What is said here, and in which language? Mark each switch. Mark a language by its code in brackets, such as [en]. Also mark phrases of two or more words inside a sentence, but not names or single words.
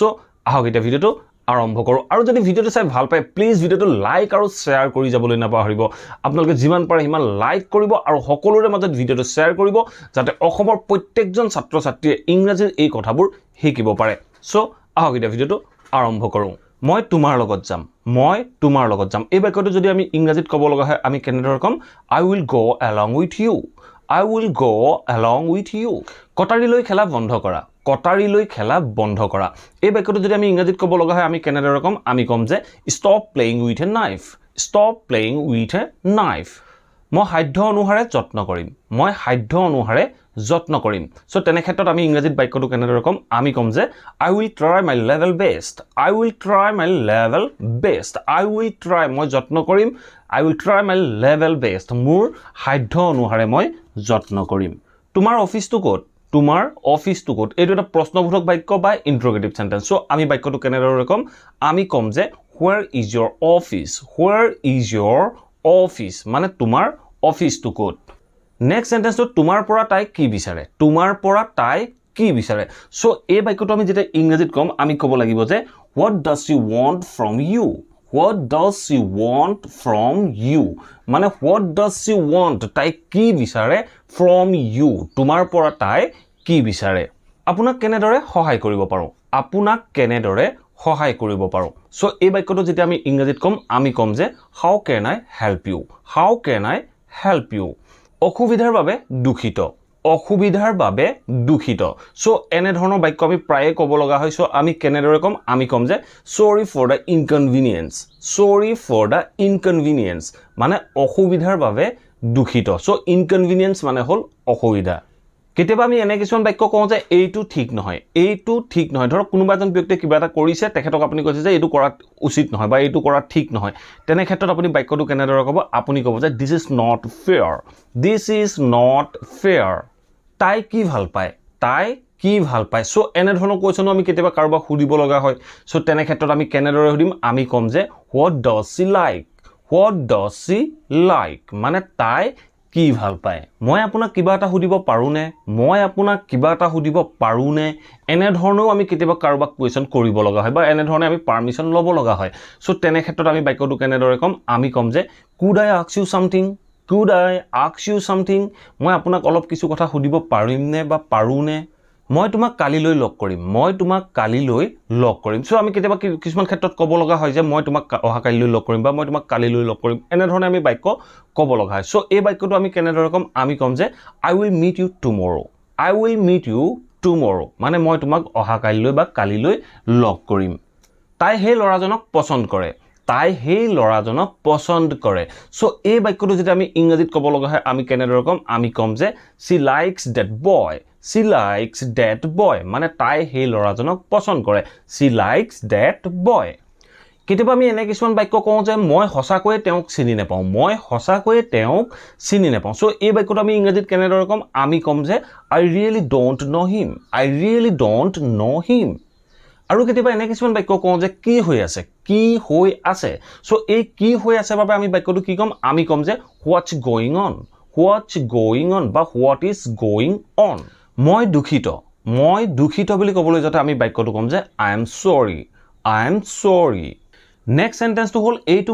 [as] আহক এটা ভিডিওটো আৰম্ভ কৰো আৰু যদি ভিডিওটো চাই ভাল পায় প্লিজ ভিডিওটো লাইক আৰু শেয়াৰ কৰি যাবলৈ নাপাহৰিব আপোনালোকে যিমান পাৰে সিমান লাইক কৰিব আৰু সকলোৰে মাজত ভিডিওটো শেয়াৰ কৰিব যাতে অসমৰ প্ৰত্যেকজন ছাত্ৰ ছাত্ৰীয়ে ইংৰাজীৰ এই কথাবোৰ শিকিব পাৰে সো আহক এটা ভিডিওটো আৰম্ভ কৰো মই তোমাৰ লগত যাম এই বাক্যটো যদি আমি ইংৰাজীত ক'ব লগা হয় আমি কেনেদৰে কম [en] I will go along with you I will go along with you [as] কটাৰীলৈ খেলা বন্ধ কৰা এই বাক্যটো যদি আমি ইংৰাজীত ক'ব লগা হয় আমি কেনেদৰে কম আমি কম যে [en] stop playing with a [as] knife মই সাধ্য অনুসাৰে যত্ন কৰিম সো তেনে ক্ষেত্ৰত আমি ইংৰাজীত বাক্যটো কেনেদৰে কম আমি কম যে [en] I will try my level best [as] মই যত্ন কৰিম [en] I will try my level best [as] মোৰ সাধ্য অনুসাৰে মই যত্ন কৰিম তোমাৰ অফিসটো ক'ত এইটো এটা প্ৰশ্নবোধক বাক্য বা [en] interrogative sentence [as] সো আমি বাক্যটো কেনেদৰে কম আমি কম যে [en] where is your office [as] মানে তোমাৰ অফিসটো ক'ত [en] next sentence [as] তোমাৰ পৰা তাই কি বিচাৰে সো এই বাক্যটো আমি যেটা ইংৰাজীত কম আমি ক'ব লাগিব যে [en] what does she want from you [as] মানে [en] what does she want [as] তাই কি বিচাৰে [en] from you [as] তোমাৰ পৰা তাই কি বিচাৰে আপোনাক কেনেদৰে সহায় কৰিব পাৰো সো এই বাক্যটো যেটা আমি ইংৰাজীত কম আমি কম যে [en] how can I help you [as] অসুবিধাৰ বাবে দুখিত সো এনে ধৰণৰ বাক্য আমি প্ৰায়ে ক'ব লগা হয় সো আমি কেনেদৰে কম আমি কম যে [en] sorry for the inconvenience [as] মানে অসুবিধাৰ বাবে দুখিত সো inconvenience মানে হল অসুবিধা কেতিয়াবা আমি এনে কিছুমান বাক্য কওঁ যে এইটো ঠিক নহয় ধৰক কোনোবা এজন ব্যক্তিয়ে কিবা এটা কৰিছে তেখেতক আপুনি কৈছে যে এইটো কৰা উচিত নহয় বা এইটো কৰা ঠিক নহয় তেনে ক্ষেত্ৰত আপুনি বাক্যটো কেনেদৰে ক'ব আপুনি ক'ব যে [en] this is not fair [as] তাই কি ভাল পায় সো এনে ধৰণৰ কোৱেশ্যনো আমি কেতিয়াবা কাৰোবাক সুধিব লগা হয় সো তেনে ক্ষেত্ৰত আমি কেনেদৰে সুধিম আমি ক'ম যে [en] what does she like [as] মানে তাই কি ভাল পায় মই আপোনাক কিবা এটা সুধিব পাৰোনে এনে ধৰণেও আমি কেতিয়াবা কাৰোবাক কোৱেশ্যন কৰিব লগা হয় বা এনে ধৰণে আমি পাৰমিশন ল'ব লগা হয় সো তেনে ক্ষেত্ৰত আমি বাক্যটো কেনেদৰে কম আমি কম যে [en] could I ask you something [as] মই আপোনাক অলপ কিছু কথা সুধিব পাৰিমনে বা পাৰোনে মই তোমাক কালিলৈ লগ কৰিম সো আমি কেতিয়াবা কিছুমান ক্ষেত্ৰত ক'ব লগা হয় যে মই তোমাক অহা কালিলৈ লগ কৰিম বা মই তোমাক কালিলৈ লগ কৰিম এনে ধৰণে আমি বাক্য ক'ব লগা হয় সো এই বাক্যটো আমি কেনেদৰে কম আমি কম যে [en] I will meet you tomorrow [as] মানে মই তোমাক অহা কালিলৈ বা কালিলৈ লগ কৰিম তাই সেই ল'ৰাজনক পছন্দ কৰে সো এই বাক্যটো যেতিয়া আমি ইংৰাজীত ক'ব লগা হয় আমি কেনেদৰে কম আমি কম যে [en] she likes that boy [as] মানে তাই সেই ল'ৰাজনক পছন্দ কৰে [en] she likes that boy [as] কেতিয়াবা আমি এনে কিছুমান বাক্য কওঁ যে মই সঁচাকৈয়ে তেওঁক চিনি নেপাওঁ সো এই বাক্যটো আমি ইংৰাজীত কেনেদৰে কম আমি কম যে [en] I really don't know him [as] আৰু কেতিয়াবা এনে কিছুমান বাক্য কওঁ যে কি হৈ আছে সো এই কি হৈ আছে বাবে আমি বাক্যটো কি কম আমি কম যে [en] what's going on [as] বা [en] what is going on [as] মই দুখিত বুলি ক'বলৈ যাতে আমি বাক্যটো কম যে [en] I am sorry next sentence [as] হ'ল এইটো